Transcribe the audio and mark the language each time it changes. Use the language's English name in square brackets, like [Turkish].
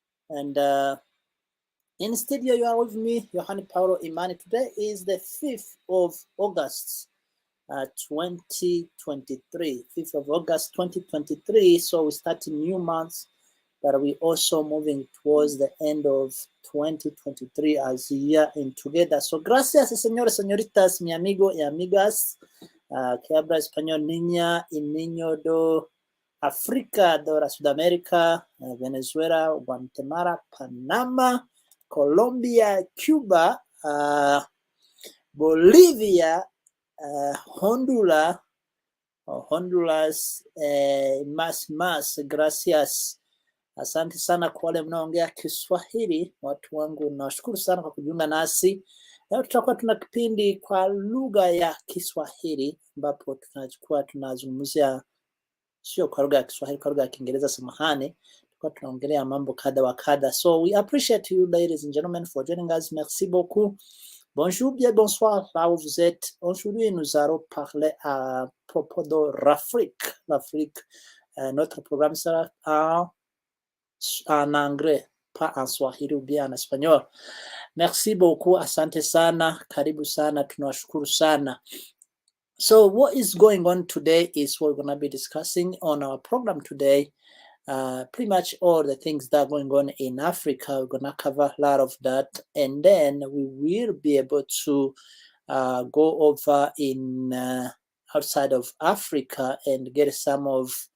[English] And in studio, you are with me, Yohani Paulo Imani. Today is the 5th of August, 2023. 5th of August, 2023. So we start a new month, but we also moving towards the end of 2023 as a year in together. [Spanish] So gracias, señores, señoritas, mi amigo y amigas, que habla español, niña y niño do África, de Sudamérica, Venezuela, Guatemala, Panama, Colombia, Cuba, Bolivia, Honduras, más, gracias. [Swahili] Asante sana kwa wale mnaongea Kiswahili, watu wangu, nashukuru sana kwa kujiunga nasi. Leo tutakuwa tuna kipindi kwa lugha ya Kiswahili ambapo tunazungumzia sio kwa lugha ya Kiswahili, kwa lugha ya Kiingereza, samahani. Tutakuwa tunaongelea mambo kadha wa kadha. [English] So we appreciate you, ladies and gentlemen, for joining us. [French] Merci beaucoup. Bonjour, bien bonsoir, là où vous êtes. Aujourd'hui, nous allons parler à propos de l'Afrique. Notre programme sera en anglais, pas en Swahili ou bien en espagnol. Merci beaucoup, [Swahili] asante sana, karibu sana, tunawashukuru sana. [English] So what is going on today is what we're going to be discussing on our program today. Pretty much all the things that are going on in Africa. We're going to cover a lot of that. And then we will be able to go over in outside of Africa and get some of